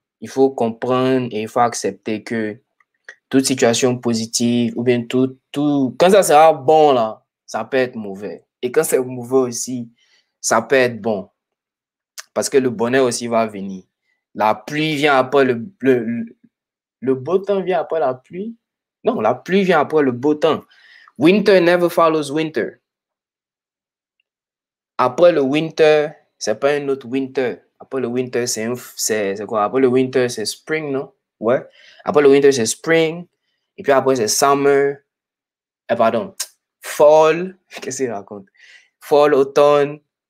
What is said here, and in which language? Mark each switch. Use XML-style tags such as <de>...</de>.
<fr>Il faut comprendre et il faut accepter que toute situation positive ou bien quand ça sera bon là, ça peut être mauvais. Et quand c'est mauvais aussi, ça peut être bon. Parce que le bonheur aussi va venir. La pluie vient après le beau temps vient après la pluie. Non, la pluie vient après le beau temps.</fr> <en>Winter never follows winter.</en> <fr>Après le winter, c'est pas un autre winter. Après le winter, c'est quoi? Après le winter, c'est spring, non? Ouais. Après le winter, c'est spring. Et puis après, c'est summer. Pardon. Fall. Qu'est-ce qu'il raconte? Fall, automne.</fr>